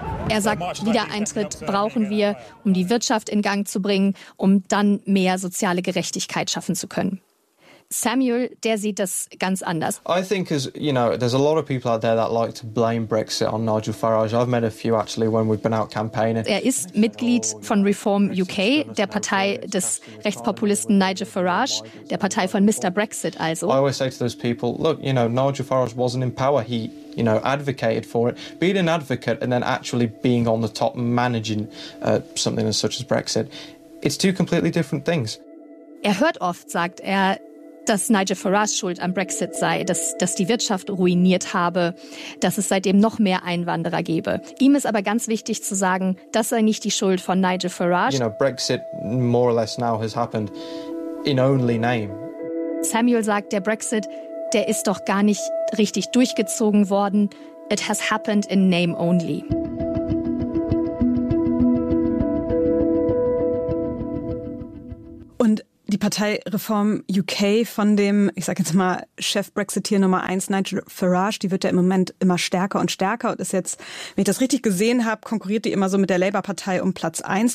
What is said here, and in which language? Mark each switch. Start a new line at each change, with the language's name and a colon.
German: Er sagt, Wiedereintritt brauchen wir, um die Wirtschaft in Gang zu bringen, um dann mehr soziale Gerechtigkeit schaffen zu können. Samuel, der sieht das ganz anders.
English: I think as you know, there's a lot of people out there that like to blame Brexit on Nigel Farage. I've met a few actually when we've been out campaigning.
German: Er ist Mitglied von Reform UK, der Partei des Rechtspopulisten Nigel Farage, der Partei von Mr. Brexit also.
English: I always say to those people, look, you know, Nigel Farage wasn't in power. He, you know, advocated for it. Being an advocate and then actually being on the top managing something as such as Brexit, it's two completely different things.
German: Er hört oft, sagt er, dass Nigel Farage schuld am Brexit sei, dass die Wirtschaft ruiniert habe, dass es seitdem noch mehr Einwanderer gebe. Ihm ist aber ganz wichtig zu sagen, das sei nicht die Schuld von Nigel Farage.
English: You know, Brexit more or less now has happened in only name.
German: Samuel sagt, der Brexit, der ist doch gar nicht richtig durchgezogen worden.
English: It has happened in name only.
German: Die Partei Reform UK von dem, ich sag jetzt mal, Chef-Brexiteer Nummer 1, Nigel Farage, die wird ja im Moment immer stärker und stärker und ist jetzt, wenn ich das richtig gesehen habe, konkurriert die immer so mit der Labour-Partei um Platz 1.